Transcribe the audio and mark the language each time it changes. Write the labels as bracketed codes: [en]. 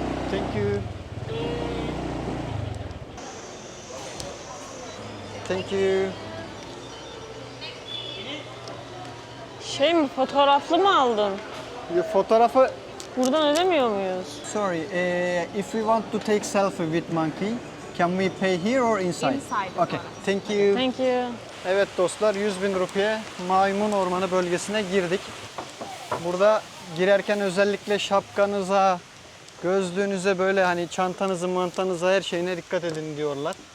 [en] Thank you. Thank you. [tr] Şey mi, fotoğraflı mı aldın? Fotoğrafı. Buradan ödemiyor muyuz? [en] Sorry, if we want to take selfie with monkey, can we pay here or inside? Inside. Okay, thank you. Thank you. [tr] Evet dostlar, 100 bin rupiye Maymun Ormanı bölgesine girdik. Burada girerken özellikle şapkanıza, gözlüğünüze böyle hani çantanızı, mantanıza her şeyine dikkat edin diyorlar.